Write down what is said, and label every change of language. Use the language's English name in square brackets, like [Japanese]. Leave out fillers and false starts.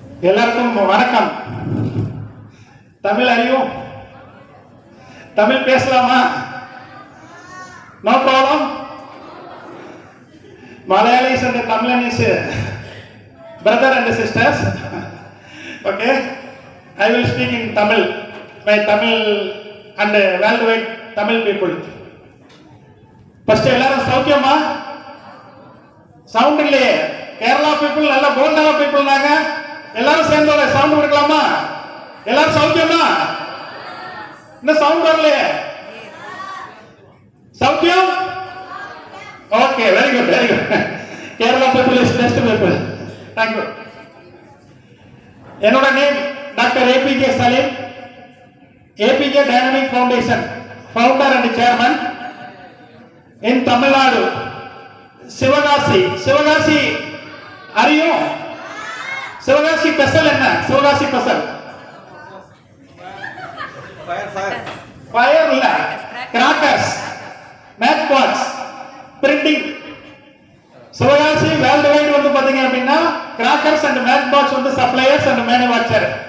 [Tamil] எல்லாருக்கும் வணக்கம். தமிழ் அறியும்? தமிழ் பேசலாமா? [English] No problem. Malayalis and the Tamilis, brother and sisters. Okay, I will speak in Tamil. My Tamil and worldwide Tamil people. [Tamil] First, எல்லாரும் சௌக்கியமா? Sound இல்லையே. Kerala people நல்ல போல்டான பீப்புள் நாங்க. எல்லாரும் சேர்ந்து ஒரு சவுண்ட் கொடுக்கலாமா? எல்லாரும் சௌக்கியமா? இந்த சவுண்ட் வரலையே. சௌக்கியம்? [English] Okay, very good, very good. Kerala people is best people. Thank you. [Tamil] என்னோட name doctor APJ Salim, APJ Dynamic Foundation, [English] founder and chairman [Tamil] in Tamil Nadu, Sivagasi. Sivagasi அறியும்? சிவகாசி ஸ்பெஷல் என்ன? சிவகாசி ஸ்பெஷல் ஃபயர் இல்ல, crackers, mat box, printing. Sivakasi world wide வந்து பாத்தீங்க அப்படின்னா crackers and mat box வந்து suppliers and manufacture.